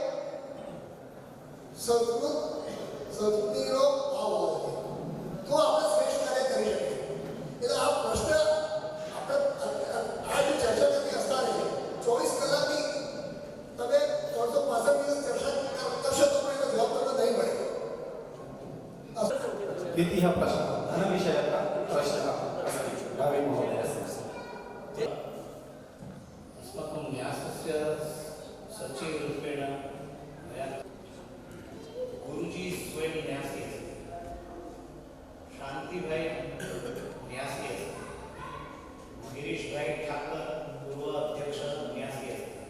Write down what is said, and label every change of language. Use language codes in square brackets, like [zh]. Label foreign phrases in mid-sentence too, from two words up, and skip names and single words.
[gu] સંસ્કૃતિનો ભાવ હોવો જોઈએ તો આપણે શ્રેષ્ઠ કાર્ય કરી શકીએ એટલે આ પ્રશ્ન આપણે આ જે ચર્ચા કરતી હસ્તાને છે 24 કલાકની તમે 365 દિવસ ચર્ચા કરશો તો પણ એનો જવાબ તમને નહીં મળે [sa] द्वितीयः प्रश्नः धनविषयकः प्रश्नः अस्ति रवि महोदयस्य अस्माकं न्यासस्य सचिवरूपेण मया गुरुजी स्वयं न्यासी अस्ति शान्तिभाई न्यासी अस्ति गिरीशभाई ठाकर पूर्व अध्यक्ष न्यासी अस्ति